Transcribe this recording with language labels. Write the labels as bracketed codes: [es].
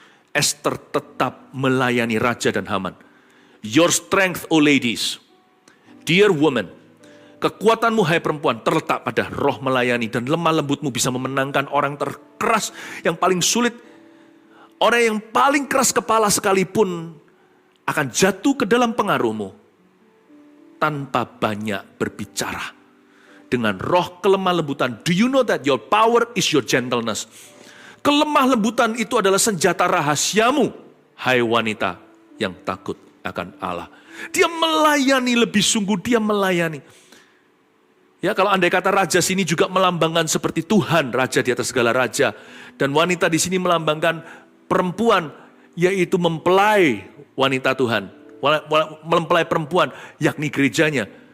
[id] Esther tetap melayani raja dan Haman. [en] Your strength, O ladies, dear woman, [id] kekuatanmu hai perempuan terletak pada roh melayani dan lemah lembutmu bisa memenangkan orang terkeras yang paling sulit. Orang yang paling keras kepala sekalipun akan jatuh ke dalam pengaruhmu tanpa banyak berbicara. Dengan roh kelemah lembutan, [en] do you know that your power is your gentleness? [id] Kelemah lembutan itu adalah senjata rahasiamu, hai wanita yang takut akan Allah. Dia melayani lebih sungguh, dia melayani. Ya, kalau andai kata raja sini juga melambangkan seperti Tuhan, raja di atas segala raja. Dan wanita di sini melambangkan perempuan, yaitu mempelai wanita Tuhan, mempelai perempuan, yakni gerejanya.